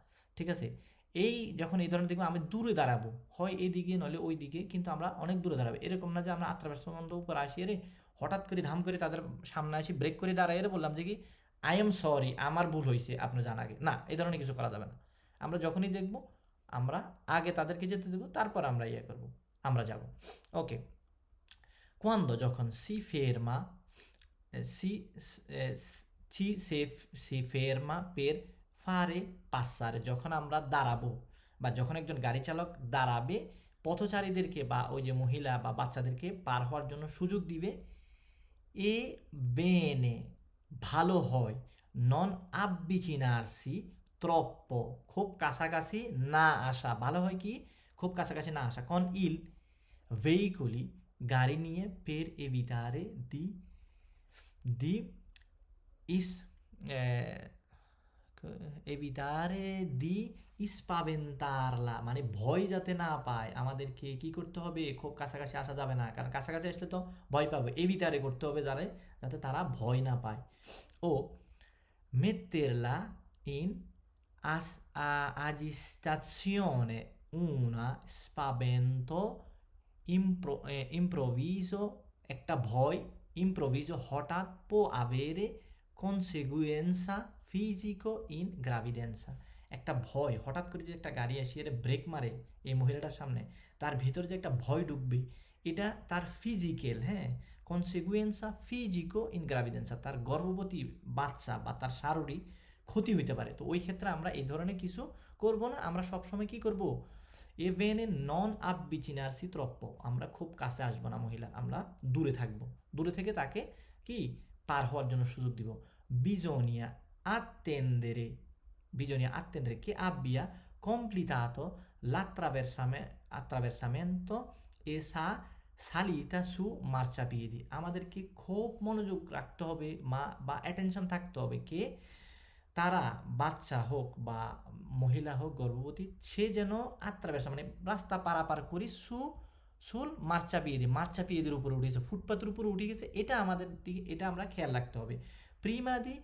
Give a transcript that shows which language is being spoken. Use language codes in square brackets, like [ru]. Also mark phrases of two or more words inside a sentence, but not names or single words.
[bn] ঠিক আছে, এই যখন এই ধরনের দেখবো আমি দূরে দাঁড়াবো, হয় এইদিকে নইলে ওই দিকে, কিন্তু আমরা অনেক দূরে দাঁড়াবো, এরকম না যে আমরা আত্রাভেরসামেন্ট উপরে আসি হঠাৎ করে ধাম করে তাদের সামনে আসি ব্রেক করে দাঁড়ায় বললাম যে কি [en] I am sorry, [bn] আমার ভুল হয়েছে, আপনি জান আগে, না, এই ধরনের কিছু করা যাবে না। আমরা যখনই দেখব আমরা আগে তাদেরকে যেতে দেবো, তারপর আমরা ইয়ে করব, আমরা যাব। [it] ওকে, quando যখন si ferma per fare passare, [bn] যখন আমরা দাঁড়াবো বা যখন একজন গাড়ি চালক দাঁড়াবে পথচারীদেরকে বা ওই যে মহিলা বা বাচ্চাদেরকে পার হওয়ার জন্য সুযোগ দিবে, [it] è bene [bn] ভালো হয়, [it] non avvicinarsi troppo, [bn] খুব কাছাকাছি না আসা, ভালো হয় কি খুব কাছাকাছি না আসা, [it] con il veicoli, [bn] গাড়ি নিয়ে [it] per evitare di evitare di spaventarla, [bn] মানে ভয় যাতে না পায়, আমাদেরকে কি করতে হবে, খুব কাছাকাছি আসা যাবে না, কারণ কাছাকাছি আসলে তো ভয় পাবে, এভিটারে করতে হবে যাতে তারা ভয় না পায়। [it] ও metterla in agitazione, una spavento improvviso, [bn] একটা ভয় improvviso হঠাৎ, [it] può avere conseguenza fisico in gravidanza, [bn] একটা ভয় হঠাৎ করে যে একটা গাড়ি আসি ব্রেক মারে এই মহিলাটার সামনে, তার ভিতরে যে একটা ভয় ঢুকবে, এটা তার ফিজিক্যাল, হ্যাঁ, [it] conseguenza fisico in gravidanza, [bn] তার গর্ভবতী বাচ্চা বা তার শারীরিক ক্ষতি হইতে পারে। তো ওই ক্ষেত্রে আমরা এই ধরনের কিছু করব না, আমরা সবসময় কি করব, [it] e bene non avvicinarsi troppo, [bn] আমরা খুব কাছে আসবো না মহিলা, আমরা দূরে থাকবো, দূরে থেকে তাকে কি পার হওয়ার জন্য সুযোগ দিব। [it] bisogna attendere che abbia completato l'attraversamento e sa salita su marciapiedi, আমাদেরকে [bn] খুব মনোযোগ রাখতে হবে বা অ্যাটেনশন থাকতে হবে কে তারা বাচ্চা হোক বা মহিলা হোক গর্ভবতী, সে যেন আত্রাবেশা মানে রাস্তা পারাপার করি [it] sul marciapiedi [bn] উপরে উঠেছে, ফুটপাতের উপরে উঠে গেছে, এটা আমাদের দিকে, এটা আমরা খেয়াল রাখতে হবে।